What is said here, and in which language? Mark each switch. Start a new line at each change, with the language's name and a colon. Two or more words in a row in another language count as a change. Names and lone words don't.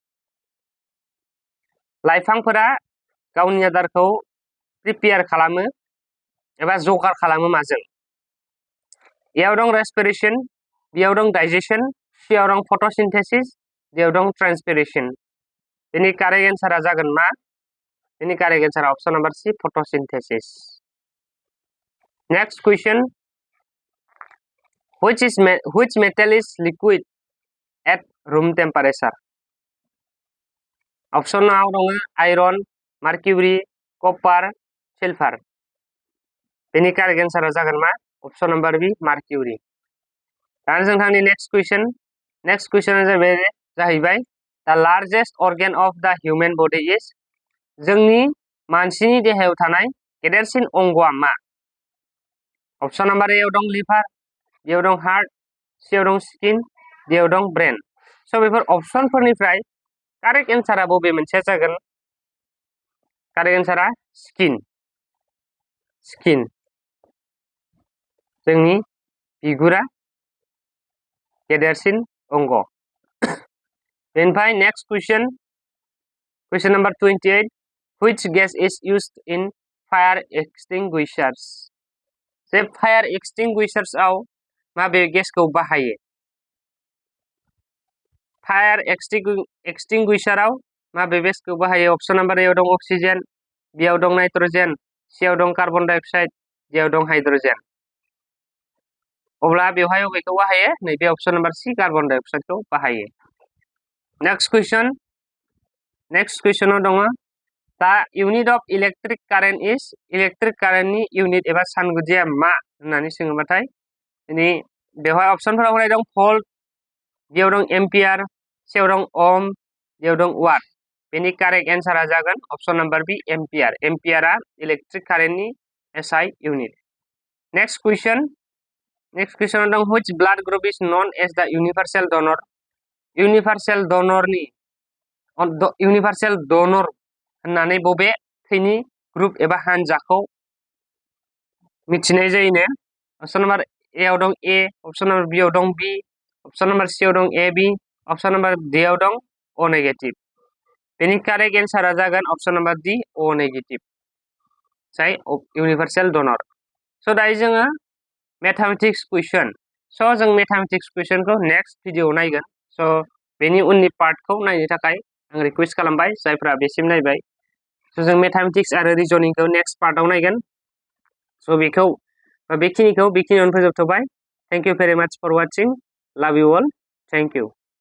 Bodo: लाइफांफोरा गावनि आदारखौ प्रिपेयार खालामो एबा जगार खालामो माजों एआव दं रेस्पिरेशन बीआव दं डाइजेशन सीआव दं फटोसिन्थेसिस डीआव दं ट्रान्सपिरेशन बेनि करेक्ट एन्सारा जागोन मा बेनि करेक्ट एन्सारा
English: option number C
Bodo: फटोसिन्थेसिस
English: next question which metal is liquid at room temperature
Bodo: ऑप्शनाव दङ आयरन मार्क्यूरी कपार सिलभार बेनि करेक्ट एन्सारा जागोन मा
English: option number B
Bodo: मार्क्यूरी दाना जों थांनि नेक्स्ट कुइसना जाहैबाय
English: the largest organ of the human body is
Bodo: जोंनि मानसिनि देहायाव थानाय गेदेरसिन अंगआ मा
English: option number A
Bodo: आव दं लिभार बीआव दं हार्ट सीआव दं स्किन डीआव दं ब्रेन स' बेफोर ऑप्शनफोरनिफ्राय करेक्ट एन्सारा बबे मोनसेया जागोन करेक्ट एन्सारा स्किन जोंनि बिगुरा गेदेरसिन अंग बेनिफ्राय
English: next question number 28 which gas is used in fire extinguishers
Bodo: जे
English: fire extinguishers
Bodo: आव माबे गेसखौ बाहायो
English: fire extinguisher
Bodo: आव माबे गेसखौ बाहायो
English: option number A
Bodo: आव दं ऑक्सीजन बी आव दं नाइट्रोजन सी आव दं
English: carbon dioxide
Bodo: डी आव दं हाइड्रोजन अब्ला बेवहाय अबेखौ बाहायो नैबे
English: option number C carbon
Bodo: डाइऑक्साइडखौ बाहायो
English: next question
Bodo: आव दङ
English: the unit of electric current is
Bodo: इलेक्ट्रिक कारेन्टनि यूनिट एबा सानगुदिया मा होननानै सोङोबाथाय दिनै बेवहाय ऑप्शनफोराव होनाय दं भल्ट बेयाव दं एम्पियार सेयाव दं ओम बेयाव दं वाट बेनि कारेक्ट एन्सारा जागोन
English: option number B ampere
Bodo: एम्पियारा इलेक्ट्रिक कारेन्टनि
English: SI unit next question
Bodo: दं
English: which blood group is known as the universal
Bodo: डोनर होननानै बबे थैनि ग्रुप एबा हानजाखौ मिथिनाय जायोनो
English: option number A
Bodo: आव दं ए
English: option number B
Bodo: आव दं बी
English: option number
Bodo: सी आव दं ए बी
English: option number D
Bodo: आव दं
English: O negative
Bodo: बेनि कारेक्ट एन्सारा जागोन ऑप्शन
English: number D O negative
Bodo: जाय
English: universal donor
Bodo: सो दायो जोङो
English: mathematics question
Bodo: सो जों मैथमेटिक्स क्वेश्चनखौ
English: next video
Bodo: नायगोन सो बेनि उननि पार्टखौ नायनो थाखाय आं रिक्वेस्ट खालामबाय जायफ्रा बेसिम नायबाय सो जों मैथमेटिक्स आरो रिजनिंखौ नेक्स्ट पार्टआव नायगोन सो बेखिनियावनो फोजोबथ'बाय
English: thank you very much for watching love you all thank you